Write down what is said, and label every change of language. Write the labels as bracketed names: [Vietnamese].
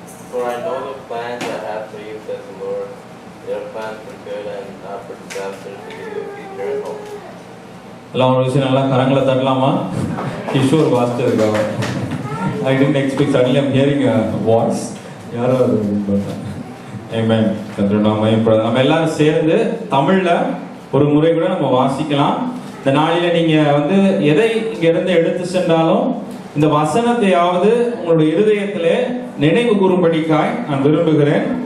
[English] For I know the plans I have for you, says the Lord. They are plans for good and not for disaster, to give you a future and hope. [Tamil] எல்லாம் ஒரு விஷயம் நல்லா கரங்களை தட்டலாமா? கிஷோர் வாசிட்டு இருக்காங்க. [English] I didn't expect, suddenly I'm hearing a voice. [Tamil] யாரோ அது ஆமென். நம்ம எல்லாரும் சேர்ந்து தமிழ்ல ஒரு முறை கூட நம்ம வாசிக்கலாம். இந்த நாளில நீங்க எதை இங்க இருந்து எடுத்து சென்றாலும் இந்த வசனத்தையாவது உங்களுடைய இருதயத்திலே நினைவு கூறும்படிக்காய் நான் விரும்புகிறேன்.